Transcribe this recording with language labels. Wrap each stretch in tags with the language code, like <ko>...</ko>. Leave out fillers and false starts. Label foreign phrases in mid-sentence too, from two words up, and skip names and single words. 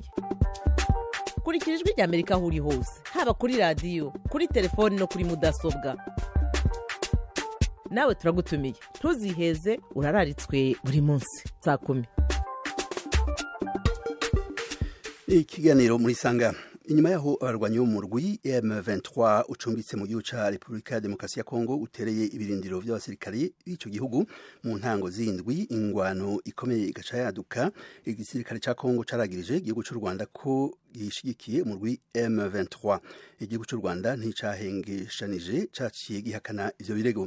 <rn>Kurikira ijwi ry'Amerika aho uri hose, haba kuri radio, kuri telefone no kuri mudasobwa. Nawe turagutumiye. Ntuziheze, urararitswe buri munsi saa 10. Ikiganiro muri sanga. Inyuma yaho abarwanyi b'umurwi M23 ucumbitse mu gihugu ca Republika ya Demokrasi ya Kongo utereye ibirindiro vy'abasirikare b'ico gihugu mu ntango z'indwi, ingwano ikomeye igaca yaduka. Igisirikare ca Kongo caragirije igihugu c'u Rwanda ko gishigikiye umurwi M23. Igihugu c'u Rwanda nticahengeshanije caciye gihakana ivyo birego.</rn>